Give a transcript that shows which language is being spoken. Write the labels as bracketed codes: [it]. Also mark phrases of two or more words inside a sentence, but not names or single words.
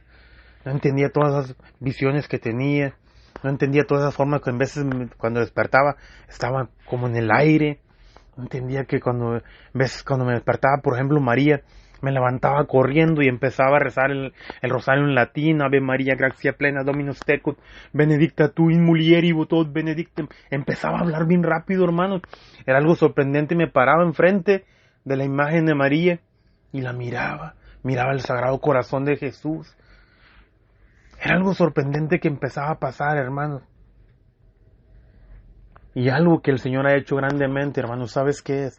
[es] No entendía todas esas visiones que tenía. No entendía todas esas formas que en veces cuando despertaba estaba como en el aire. No entendía que en veces cuando me despertaba, por ejemplo, María, me levantaba corriendo y empezaba a rezar el rosario en latín. [la] Ave María, gracia plena, Dominus tecum, benedicta tu in mulieribus et benedictum. [es] Empezaba a hablar bien rápido, hermanos. Era algo sorprendente. Me paraba enfrente de la imagen de María y la miraba. Miraba el Sagrado Corazón de Jesús. Era algo sorprendente que empezaba a pasar, hermanos. Y algo que el Señor ha hecho grandemente, hermanos, ¿sabes qué es?